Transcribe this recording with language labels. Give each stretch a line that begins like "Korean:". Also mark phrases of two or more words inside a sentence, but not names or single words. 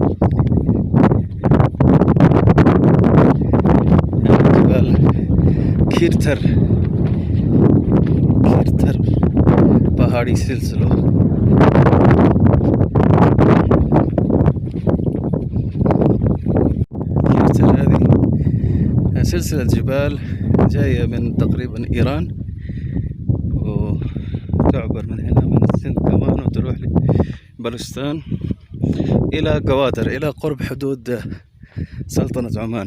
Hindi: الجبال कीर्थर पहाड़ी सिलसिला।
Arabic: कीर्थर هذه سلسلة جبال جاية من تقريبا إيران، وتعبر من هنا من السند كمان وتروح لبلوشستان إلى قوادر، إلى قرب حدود سلطنة عمان.